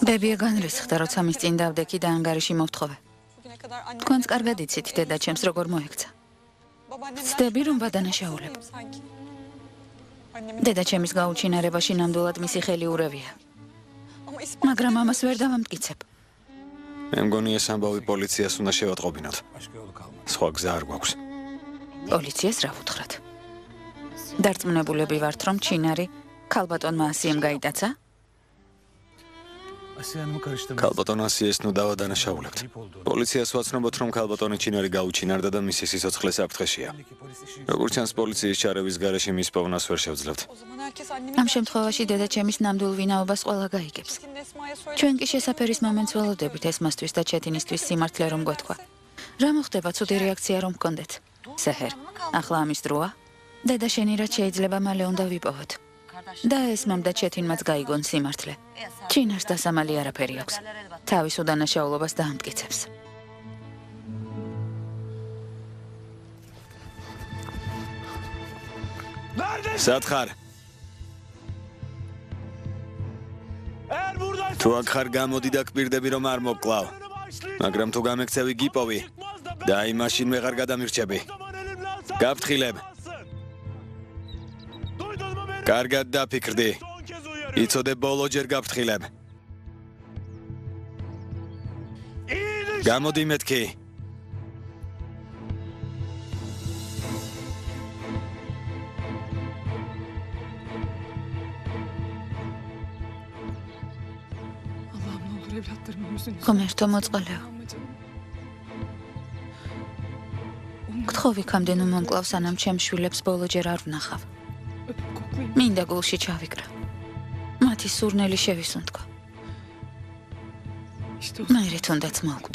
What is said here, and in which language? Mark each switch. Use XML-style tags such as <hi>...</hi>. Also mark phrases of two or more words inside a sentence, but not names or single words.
<ka>ბებია განრისხდა, როცა მის წინ დავდექი და ანგარიში მოვთხოვე.</ka> <tr>Bugüne kadar annem...</tr> <ka>თქვენც კარგად იცით დედა ჩემს როგორ მოექცა.</ka> <tr>Babaannemden</tr> <ka>ცდები, რომ</ka> <tr>şüphe</tr> <ka>ვადანაშაულებ.</ka> <tr>etmiyorum sanki. Annemin</tr> <ka>დედა ჩემის გაუჩინარებაში ნამდვილად მისი ხელი ურევია,</ka> <tr>ama ispat</tr> <ka>მაგრამ ამას ვერ დავამტკიცებ. მე მგონი ეს ამბავი პოლიციას უნდა შევატყობინოთ.</ka> <tr>Başka yolu kalmadı.</tr> <ka>სხვა გზა არ გვაქვს. პოლიციას რა ვუთხრათ? დარწმუნებულები ვართ, რომ ჩინარი ქალბატონმა ასიემ გაიტაცა?</ka> <tr>Asiyanımı karıştırma.</tr> <ka>ქალბატონ ასიეს ნუ დავადანაშაულებთ. პოლიციას ვაცნობოთ, რომ ქალბატონი ჩინარი გაუჩინარდა და მისი სიცოცხლე საფრთხეშია. როგორც ჩანს, პოლიციის ჩარევის გარეშე მის პოვნას ვერ შევძლებთ.</ka> <tr>o zaman herkes annemin...</tr> <ka>ამ შემთხვევაში დედა ჩემის ნამდვილ ვინაობას ყველა გაიგებს.</ka> <tr>Şimdi Esma'ya söyle.</tr> <ka>ჩვენ კი შესაფერის მომენტს ველოდებით ესმასთვის და ჩეთინისთვის სიმართლე რომ გვეთქვა. რა მოხდება, ცუდი რეაქცია რომ გქონდეთ? სეჰერ, ახლა ამის დროა? დედა შენი რაც შეიძლება მალე უნდა ვიპოვოთ. და ესმამ და ჩეთინმაც გაიგონ სიმართლე. ჩინარს დასამალი არაფერი აქვს. თავის უდანაშაულობას დაამტკიცებს. სათხარ,</ka> <tr>Eğer buradaysan...</tr> <ka>თუ აქ ხარ გამოდი და გპირდები რომ არ მოკლავ. მაგრამ თუ გამექცევი გიპოვი და აი მაშინ ვეღარ გადამირჩები. გაფრთხილებ.</ka> <tr>Duydun mu beni?</tr> <ka>კარგად დაფიქრდი.</ka> <tr>Son kez uyarıyorum.</tr> <ka>იცოდე ბოლოჯერ გაფრთხილებ.</ka> <tr>İyi düşün.</tr> <ka>გამოდი მეთქი.</ka> <tr>Allah'ım ne olur evlatlarımın yüzünü...</tr> <ka>ღმერთო მოწყალეო, გთხოვი ქამდენ მომკლავ სანამ ჩემს შვილებს ბოლოჯერ არ ვნახავ. მინდა გულში ჩავიკრა. მათი სურნელი შევისუნთქო. მერე თუნდაც მოვკვდე.</ka>